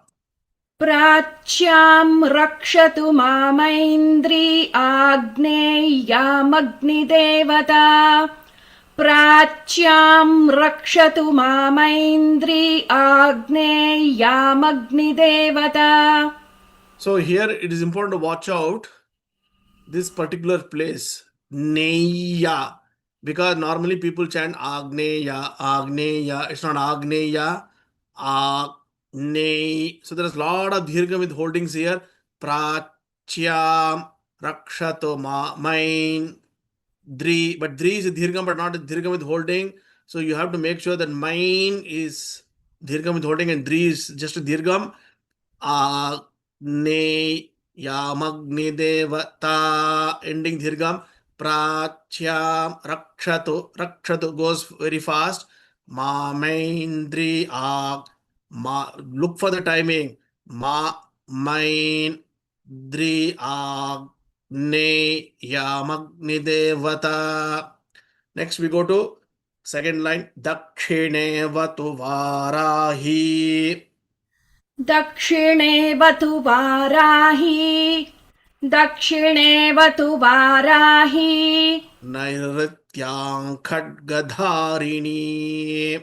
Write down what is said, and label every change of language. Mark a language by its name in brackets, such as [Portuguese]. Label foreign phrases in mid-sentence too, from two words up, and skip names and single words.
[Sanskrit] प्राच्यां रक्षतु मामैन्द्री. आग्नेय्यामग्निदेवता. प्राच्यां रक्षतु मामैन्द्री. आग्नेय्यामग्निदेवता. [English] So here it is important to watch out this particular place, Neya, because normally people chant Agneya, Agneya. It's not Agneya, Agne. So there's a lot of dirgham with holdings here. [Sanskrit] प्राच्यां रक्षतु मैन् द्री, [English] but Dri is a dirgham, but not a dirgham with holding. So you have to make sure that Main is dirgham with holding and Dri is just a dirgham. [Sanskrit] आग्ने यामग्नि देवता, [English] ending dirgham. [Sanskrit] प्राच्यां रक्षतु. [English] Rakshatu goes very fast. [Sanskrit] मामैन्द्री अग्. [English] Look for the timing. [Sanskrit] मैन् द्री अग्. ने यामग्नि देवता. [English] Next we go to second line. [Sanskrit] दक्षिणे वतु वाराही. दक्षिणे वतु वाराही. दक्षिणे वतु वाराही. नैरृत्यां खड्गधारिणी.